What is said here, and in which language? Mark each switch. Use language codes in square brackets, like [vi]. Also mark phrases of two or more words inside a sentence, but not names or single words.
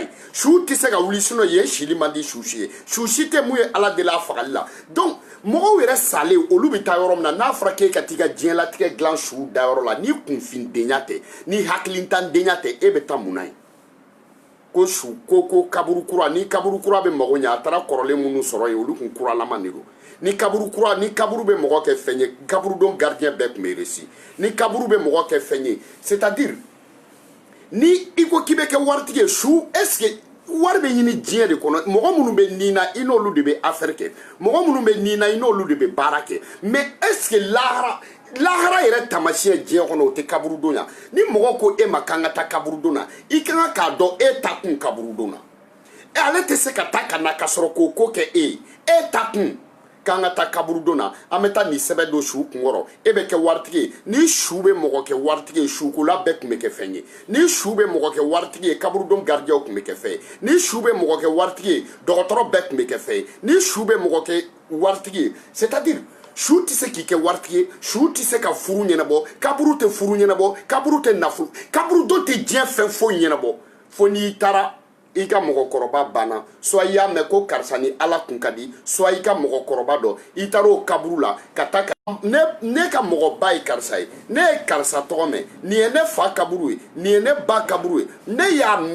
[bm] ye su tɛ se ka wuli sinɔn yen sili man di su si ye su si tɛ mun ye ala deli a fagali la donc mɔgɔw yɛrɛ salen olu bɛ taa yɔrɔ min na n'a fɔra k'e ka t'i ka diɲɛlatigɛ dilan su dayɔrɔ la ni kunfindenya tɛ ni hakilintandenya tɛ e bɛ taa mun na ye ko su ko kaburu kura ni kaburu kura bɛ mago ɲɛ a taara kɔrɔlen minnu sɔrɔ yen olu kun kuralama de don ni kaburu kura ni kaburu bɛ mɔgɔ kɛ fɛn ye kaburudon gardien bɛɛ tun bɛ réussi ni kaburu bɛ mɔgɔ kɛ fɛn ye [fr] c'est à dire [bm] ni i ko k'i bɛ kɛ waritigi ye su [fr] est ce que [bm] wari bɛ ɲini diɲɛ de kɔnɔ mɔgɔ minnu bɛ nin na i n'olu de bɛ affaire kɛ mɔgɔ minnu bɛ nin na i n'olu de bɛ baara kɛ [fr] mais est ce que [bm] lahara yɛrɛ taamasiyɛn diɲɛ kɔnɔ o tɛ kaburudon ya ni mɔgɔ ko e ma k'an ka taa kaburudon na i ka kan k'a dɔn e ta kun kaburudon na ale tɛ se ka taa ka na ka sɔrɔ k'o ko kɛ e ye e ta kun k'an ka taa kaburudon na an bɛ taa nin sɛbɛn don su kunkɔrɔ e bɛ kɛ waritigi ye ni su bɛ mɔgɔ kɛ waritigi ye sukola bɛɛ tun bɛ kɛ fɛn ye ni su bɛ mɔgɔ kɛ waritigi ye kaburudon gardien tun bɛ kɛ fɛn ye ni su bɛ mɔgɔ kɛ waritigi ye dɔgɔtɔrɔ bɛɛ tun bɛ kɛ fɛn ye ni su bɛ mɔgɔ kɛ waritigi ye [fr] c'est à dire [bm] su tɛ se k'i kɛ waritigi ye su tɛ se ka furu ɲɛnabɔ kaburu tɛ furu ɲɛnabɔ kaburu tɛ nafolo kaburudon tɛ diɲɛ fɛn foyi ɲɛnabɔ fo n'i taara i ka mɔgɔkɔrɔba banna soit i y'a mɛn ko karisa ni ala kun ka di soit i ka mɔgɔkɔrɔba dɔ i taara o kaburu la ka taa ne ka mɔgɔba ye karisa ye ne ye karisa tɔgɔ mɛn nin ye ne fa kaburu ye nin ye ne ba kaburu ye ne y'a